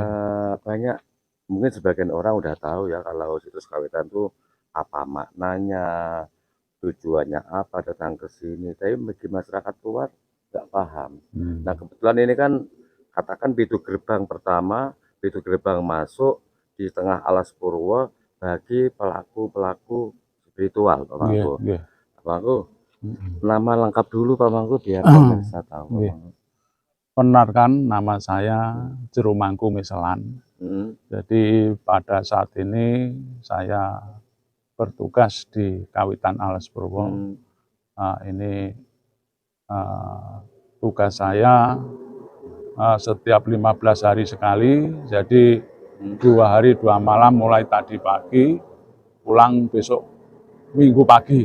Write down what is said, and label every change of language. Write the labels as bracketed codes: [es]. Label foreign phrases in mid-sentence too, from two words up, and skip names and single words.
[id] banyak mungkin sebagian orang udah tahu ya kalau situs kawitan tuh apa maknanya, tujuannya apa datang ke sini, tapi bagi masyarakat luar nggak paham. Nah, kebetulan ini kan katakan pintu gerbang pertama, pintu gerbang masuk di tengah alas purwo bagi pelaku-pelaku spiritual, Pak Mangku. Nggih. Pak Mangku, nama lengkap dulu Pak Mangku biar pemirsa tahu. Pak Nggih. Mangku. Benarkan nama saya Jero Mangku Meselan. Jadi pada saat ini saya bertugas di Kawitan Alas Purwo. Ini tugas saya setiap 15 hari sekali, jadi 2 hari 2 malam mulai tadi pagi, pulang besok Minggu pagi.